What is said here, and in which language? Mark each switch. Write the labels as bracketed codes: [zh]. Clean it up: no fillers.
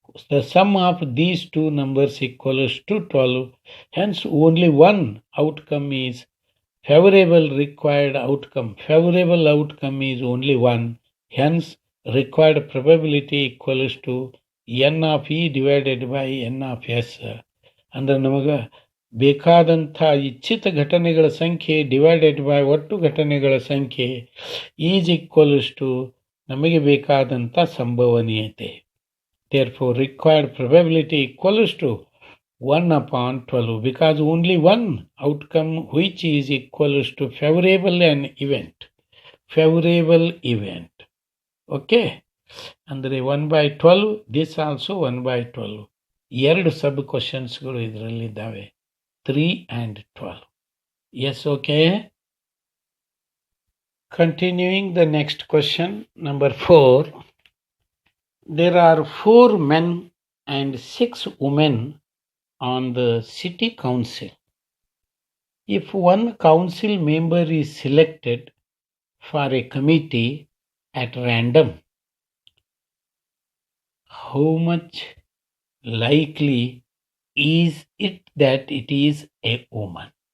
[en] The sum of these two numbers equals to 12. Hence, only one outcome is favorable required outcome. Favorable outcome is only one. Hence, required probability equals to n of e divided by n of s. [kn] ಅಂದ್ರೆ ನಮಗೆ ಬೇಕಾದಂಥ ಇಚ್ಛಿತ ಘಟನೆಗಳ ಸಂಖ್ಯೆ [en] divided by [kn] ಒಟ್ಟು ಘಟನೆಗಳ ಸಂಖ್ಯೆ [en] is equals to [kn] ನಮಗೆ ಬೇಕಾದಂಥ ಸಂಭವನೀಯತೆ. [en] Therefore, required probability equals to 1 upon 12 because only one outcome which is equals to favorable an event. Favorable event. Okay. Andre 1 by 12, this also 1 by 12. [kn] ಎರಡು ಸಬ್ ಕ್ವಶನ್ಸ್ಗಳು ಇದರಲ್ಲಿದ್ದಾವೆ [en] 3 and 12. Yes, okay. Continuing the next question, number 4. There are 4 men and 6 women on the city council. If one council member is selected for a committee at random, how much likely is it that it is a woman?